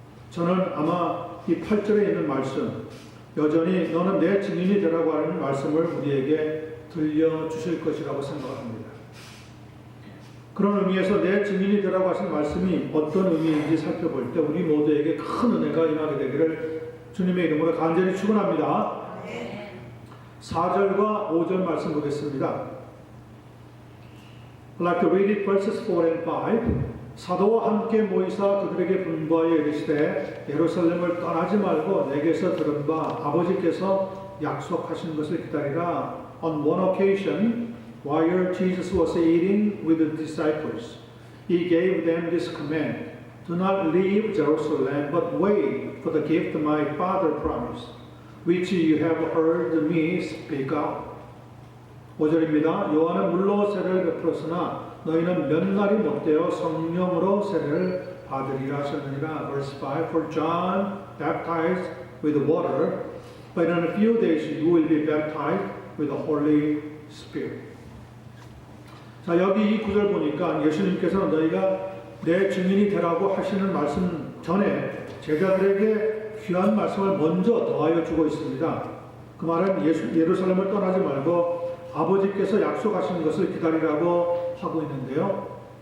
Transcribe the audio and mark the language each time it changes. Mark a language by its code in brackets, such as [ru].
[ko] 저는 아마 이 8절에 있는 말씀, 여전히 너는 내 증인이 되라고 하는 말씀을 우리에게 들려주실 것이라고 생각합니다. 그런 의미에서 내 증인이 되라고 하신 말씀이 어떤 의미인지 살펴볼 때 우리 모두에게 큰 은혜가 임하게 되기를 주님의 이름으로 간절히 축원합니다. 4절과 5절 말씀 보겠습니다. [en] I'd like to read it verses 4 and 5. [ko] 사도와 함께 모이사 그들에게 분부하여 이르시되 예루살렘을 떠나지 말고 내게서 들은 바 아버지께서 약속하신 것을 기다리라. [en] On one occasion, while Jesus was eating with the disciples, he gave them this command: Do not leave Jerusalem, but wait for the gift my Father promised, which you have heard me speak of. [ko] 5절입니다. 요한은 물로 세례를 베풀었으나 너희는 몇 날이 못되어 성령으로 세례를 받으리라 하셨느니라. [en] Verse 5. For John baptized with water, but in a few days you will be baptized with the Holy Spirit. [ko] 자, 여기 이 구절 보니까 예수님께서는 너희가 내 증인이 되라고 하시는 말씀 전에 제자들에게 귀한 말씀을 먼저 더하여 주고 있습니다. 그 말은 예루살렘을 떠나지 말고 아버지께서 약속하신 것을 기다리라고 하고 있는데요.